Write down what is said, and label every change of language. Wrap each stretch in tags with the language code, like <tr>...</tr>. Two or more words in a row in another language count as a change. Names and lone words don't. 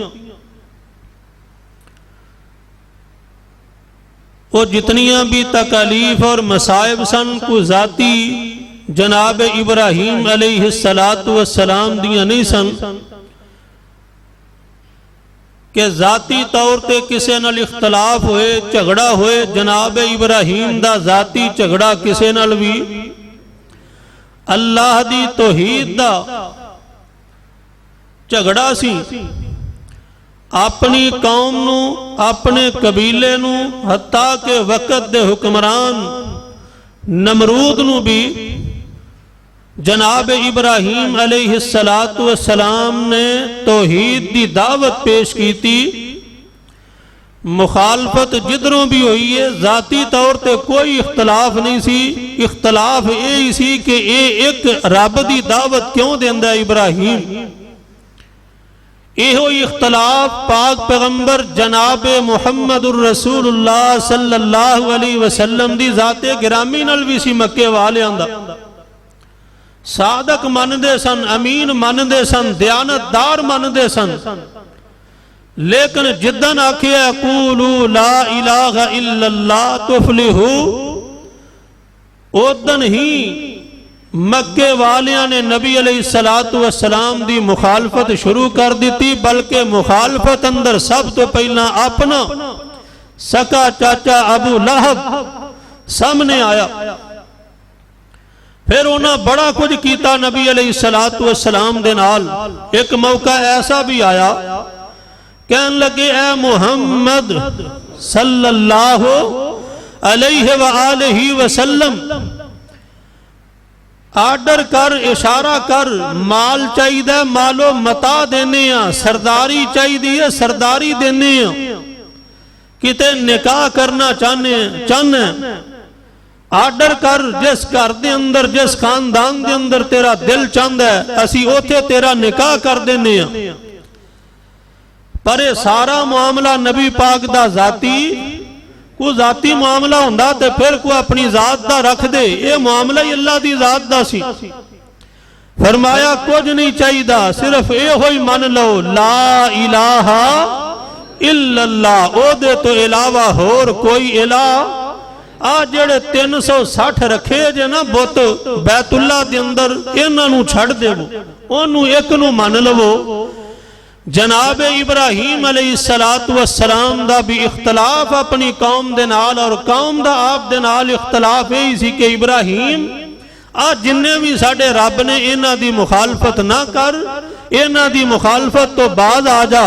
<pa>ਵੋ ਜਿਤਨੀਆਂ ਭੀ ਤਕਾਲੀਫ਼ ਔਰ ਮਸਾਇਬ ਸਨ ਕੋ ਜ਼ਾਤੀ ਜਨਾਬ ਇਬਰਾਹੀਮ</pa> <ar>عليه الصلاة والسلام</ar> <pa>ਦੀਆਂ ਨਹੀਂ ਸਨ ਕਿ ਜ਼ਾਤੀ ਤੌਰ ਪਰ ਕਿਸੀ ਨਾਲ ਇਖ਼ਤਲਾਫ਼ ਹੋਏ, ਝਗੜਾ ਹੋਏ। ਜਨਾਬ ਇਬਰਾਹੀਮ ਦਾ ਜ਼ਾਤੀ ਝਗੜਾ ਕਿਸੀ ਨਾਲ ਭੀ ਅੱਲਾਹ ਦੀ ਤੌਹੀਦ ਦਾ ਝਗੜਾ ਸੀ। ਅਪਣੀ ਕੌਮ ਨੂ, ਅਪਣੇ ਕਬੀਲੇ ਨੂ, ਹੱਤਾ ਕੇ ਵਕ਼ਤ ਦੇ ਹੁਕਮਰਾਨ ਨਮਰੂਦ ਨੂ ਭੀ ਜਨਾਬ ਇਬਰਾਹੀਮ</pa> <ar>عليه الصلاة والسلام</ar> <pa>ਨੇ ਤੌਹੀਦ ਦੀ ਦਾਵਤ ਪੇਸ਼ ਕੀ ਥੀ। ਮੁਖ਼ਾਲਫ਼ਤ ਜਿੱਧਰੋਂ ਭੀ ਹੋਈ ਹੈ, ਜ਼ਾਤੀ ਤੌਰ ਪਰ ਕੋਈ ਇਖ਼ਤਲਾਫ਼ ਨਹੀਂ ਸੀ। ਇਖ਼ਤਲਾਫ਼ ਯਹੀ ਸੀ ਕਿ ਯੇ ਇਕ ਰੱਬ ਦੀ ਦਾਵਤ ਕਿਉਂ ਦੇਂਦਾ ਇਬਰਾਹੀਮ। ਏਹੋ ਇਖ਼ਤਲਾਫ਼ ਪਾਕ ਪੈਗ਼ੰਬਰ ਜਨਾਬ</pa> <ar>محمد رسول الله صلى الله عليه وسلم</ar> <pa>ਦੀ ਜ਼ਾਤੇ ਗਿਰਾਮੀ ਨਾਲ ਭੀ ਸੀ। ਮੱਕੇ ਵਾਲਿਆਂ ਦਾ ਸਾਦਿਕ ਮੰਨਦੇ ਸਨ, ਅਮੀਨ ਮੰਨਦੇ ਸਨ, ਦਯਾਨਤਦਾਰ ਮੰਨਦੇ ਸਨ। ਲੇਕਿਨ ਜਿੱਦਣ ਆਖਿਆ</pa> <ar>قولوا لا إله إلا الله تفلحوا,</ar> <pa>ਉੱਦਣ ਹੀ ਮੱਕੇ ਵਾਲਿਆਂ ਨੇ ਨਬੀ</pa> <ar>عليه الصلاة والسلام</ar> <pa>ਦੀ ਮੁਖ਼ਾਲਫ਼ਤ ਸ਼ੁਰੂ ਕਰ ਦੀ। ਬਲਕਿ ਮੁਖ਼ਾਲਫ਼ਤ ਅੰਦਰ ਸਭ ਤੋ ਪਹਿਲਾ ਅਪਣਾ ਸਕਾ ਚਾਚਾ ਅਬੂ ਲਹਬ ਸਾਮ੍ਹਣੇ ਆਇਆ। ਫਿਰ ਉਨ੍ਹੇਂ ਬੜਾ ਕੁਝ ਕੀਤਾ ਨਬੀ</pa> <ar>عليه الصلاة والسلام</ar> <pa>ਦੇ ਨਾਲ। ਇਕ ਮੌਕਾ ਐਸਾ ਭੀ ਆਇਆ, ਕਹਿਣ ਲੱਗੇ ਏ ਮੁਹੰਮਦ</pa> <ar>صلى الله عليه وآله وسلم,</ar> <pa>ਆਰਡਰ ਕਰ, ਇਸ਼ਾਰਾ ਕਰ, ਮਾਲ ਚਾਹੀਦਾ ਮਾਲੋ ਮਤਾ ਦੇਣੇ, ਸਰਦਾਰੀ ਚਾਹੀਦੀ ਸਰਦਾਰੀ ਦੇਣੇ, ਕਿਤੇ ਨਿਕਾਹ ਕਰਨਾ ਚਾਹਣੇ ਆਰਡਰ ਕਰ। ਜਿਸ ਘਰ ਦੇ ਅੰਦਰ, ਜਿਸ ਖ਼ਾਨਦਾਨ ਦੇ ਅੰਦਰ ਤੇਰਾ ਦਿਲ ਚਾਹਤਾ ਹੈ, ਅਸੀ ਉੱਥੇ ਤੇਰਾ ਨਿਕਾਹ ਕਰ ਦੇਣੇ। ਪਰ ਯਹ ਸਾਰਾ ਮਾਮਲਾ ਨਬੀ ਪਾਕ ਦਾ ਜ਼ਾਤੀ ਕੋ ਜ਼ਾਤੀ ਮਾਮਲਾ ਹੁੰਦਾ ਤੇ ਫਿਰ ਕੋ ਅਪਣੀ ਜ਼ਾਤ ਦਾ ਰੱਖ ਦੇ। ਯੇ ਮਾਮਲਾ ਹੀ ਅੱਲਾਹ ਦੀ ਜ਼ਾਤ ਦਾ ਸੀ। ਫ਼ਰਮਾਇਆ ਕੁਝ ਨਹੀਂ ਚਾਹੀਦਾ, ਸਿਰਫ਼ ਯੇ ਹੀ ਮੰਨ ਲੋ</pa> <ar>لا إله إلا الله,</ar> <pa>ਓਦੇ ਤੋ ਇਲਾਵਾ ਹੋਰ ਕੋਈ ਇਲਾਹ। ਆ ਜਿਹੜੇ 360 ਰੱਖੇ ਜੇ ਨਾ ਬੁੱਤ ਬੈਤੁੱਲਾ ਦੇ ਅੰਦਰ, ਇਨ੍ਹਾਂ ਨੂੰ ਛੱਡ ਦੇਵੋ, ਓਨੂ ਇਕ ਨੂੰ ਮੰਨ ਲਵੋ। ਜਨਾਬ ਇਬਰਾਹੀਮ</pa> <ar>عليه الصلاة والسلام</ar> <pa>ਦਾ ਭੀ ਇਖ਼ਤਲਾਫ਼ ਅਪਣੀ ਕੌਮ ਦੇ ਨਾਲ ਔਰ ਕੌਮ ਦਾ ਆਪ ਦੇ ਨਾਲ ਇਖ਼ਤਲਾਫ਼ ਯਹੀ ਸੀ ਕਿ ਇਬਰਾਹੀਮ ਆ ਜਿੰਨੇ ਭੀ ਸਾਡੇ ਰੱਬ ਨੇ ਇਨ੍ਹਾਂ ਦੀ ਮੁਖ਼ਾਲਫ਼ਤ ਨਾ ਕਰ, ਇਨ੍ਹਾਂ ਦੀ ਮੁਖ਼ਾਲਫ਼ਤ ਤੋ ਬਾਜ਼ ਆ ਜਾ।</pa>